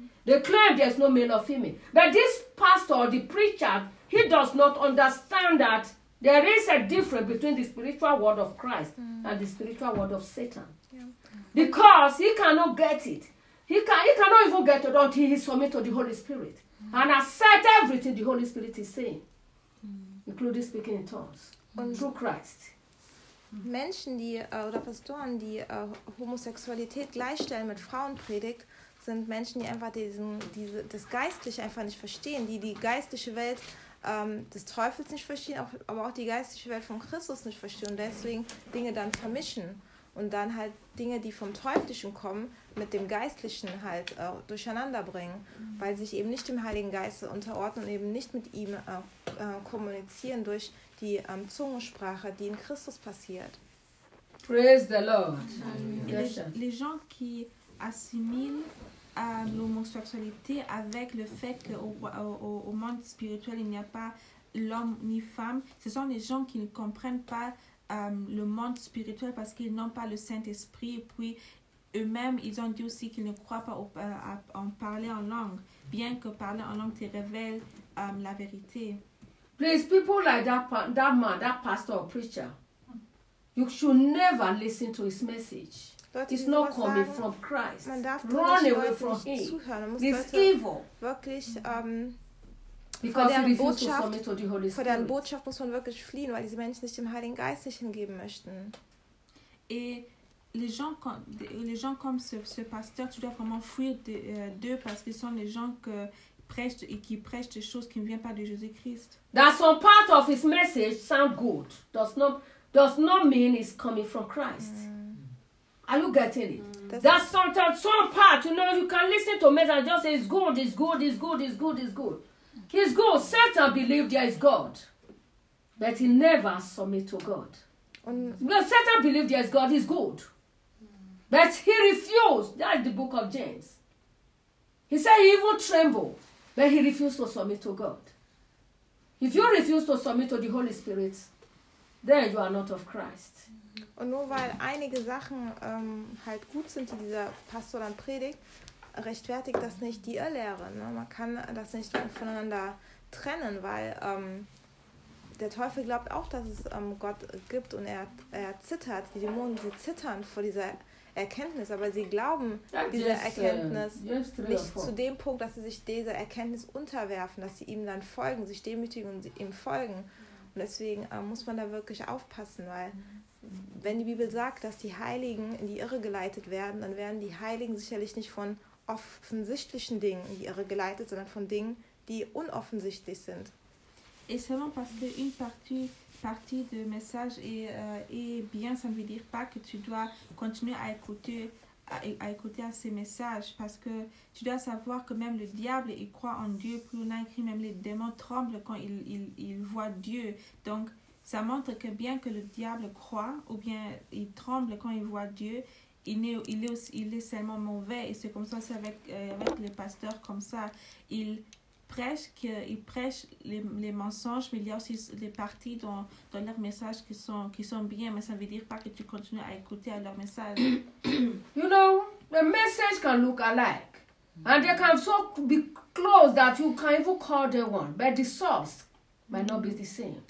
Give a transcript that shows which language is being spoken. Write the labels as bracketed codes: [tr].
[en] They claim there's no male or female. But this pastor, the preacher, he does not understand that there is a difference between the spiritual world of Christ and the spiritual world of Satan. Yeah. Because he cannot get it. He cannot even get it until he submits to the Holy Spirit and accept everything the Holy Spirit is saying, including speaking in tongues, through Christ. [de] Menschen, oder Pastoren, die Homosexualität gleichstellen mit Frauenpredigt, sind Menschen, die einfach das Geistliche einfach nicht verstehen, die geistliche Welt des Teufels nicht verstehen, aber auch die geistliche Welt von Christus nicht verstehen und deswegen Dinge dann vermischen und dann halt Dinge, die vom Teuflischen kommen, mit dem Geistlichen halt durcheinander bringen, weil sie sich eben nicht dem Heiligen Geist unterordnen und eben nicht mit ihm kommunizieren durch die Zungensprache, die in Christus passiert. [en] Praise the Lord. Amen. [fr] Les gens qui assimilent à l'homosexualité avec le fait qu'au monde spirituel il n'y a pas l'homme ni femme, ce sont les gens qui ne comprennent pas le monde spirituel parce qu'ils n'ont pas le Saint-Esprit et puis eux-mêmes ils ont dit aussi qu'ils ne croient pas en parler en langue, bien que parler en langue te révèle la vérité. [en] Please, people like that man, that pastor or preacher, you should never listen to his message. It's not coming from Christ. [de] Man darf [en] run away from it. It's evil. [de] Wirklich, [en] because he refuses to submit to the Holy Spirit. [de] Vor deren Botschaft muss man wirklich fliehen, weil diese Menschen sich dem Heiligen Geist nicht hingeben möchten. [fr] Et les gens comme ce pasteur, tu dois vraiment fuir d'eux parce qu'ils sont les gens qui prêchent des choses qui ne viennent pas de Jésus-Christ. [en] That some part of his message sound good does not mean it's coming from Christ. Are you getting it? Mm. That's sometimes some part, you know, you can listen to me and just say, it's good, it's good, it's good, it's good, it's good. He's good. Satan believed there is God, but he never submit to God. Because Satan believed there is God, he's good. But he refused. That's the book of James. He said he even trembled, but he refused to submit to God. If you refuse to submit to the Holy Spirit, then you are not of Christ. [de] Und nur weil einige Sachen halt gut sind, die dieser Pastor dann predigt, rechtfertigt das nicht die Irrlehre. Ne? Man kann das nicht voneinander trennen, weil der Teufel glaubt auch, dass es Gott gibt und er zittert. Die Dämonen, sie zittern vor dieser Erkenntnis, aber sie glauben dieser Erkenntnis nicht zu dem Punkt, dass sie sich dieser Erkenntnis unterwerfen, dass sie ihm dann folgen, sich demütigen und ihm folgen. Und deswegen muss man da wirklich aufpassen, weil wenn die Bibel sagt, dass die Heiligen in die Irre geleitet werden, dann werden die Heiligen sicherlich nicht von offensichtlichen Dingen in die Irre geleitet, sondern von Dingen, die unoffensichtlich sind. [fr] Et seulement parce que une partie de message est bien, ça ne veut dire pas que tu dois continuer à écouter à ces messages, parce que tu dois savoir que même le diable, il croit en Dieu. Plus on a écrit, même les démons tremblent quand ils voient Dieu. Donc ça montre que bien que le diable croit ou bien il tremble quand il voit Dieu, il est seulement mauvais. Et c'est comme ça, c'est avec les pasteurs comme ça. Ils prêchent les mensonges, mais il y a aussi des parties dans leurs messages qui sont bien, mais ça ne veut dire pas que tu continues à écouter à leurs messages. [en] You know, the message can look alike, and they can so be close that you can even call the one, but the source might not be the same.